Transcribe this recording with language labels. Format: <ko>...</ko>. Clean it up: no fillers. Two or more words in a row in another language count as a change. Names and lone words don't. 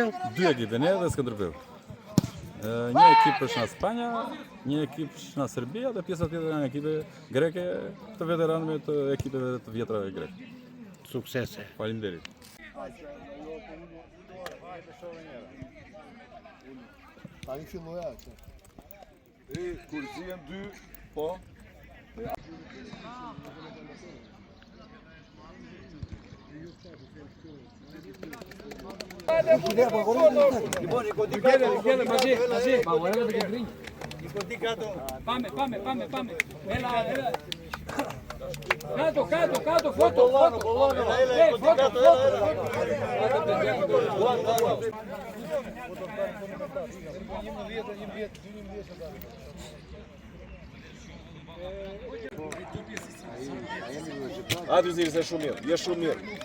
<sq>2 ekipe, ne dhe Skënderbeu. Një ekip është nga Spanja, një ekip është nga Serbia dhe pjesa tjetër nga ekipe greke të veteranëve të ekipeve të vjetra greke. Suksese. Faleminderit. Tani filloi atë. Kur zihen 2, po.</sq> <el>Πάμε. Έλα. Κάτω, φώτο.</el> <sq>Hajde Ziri, se shumë mirë, je shumë mirë.</sq>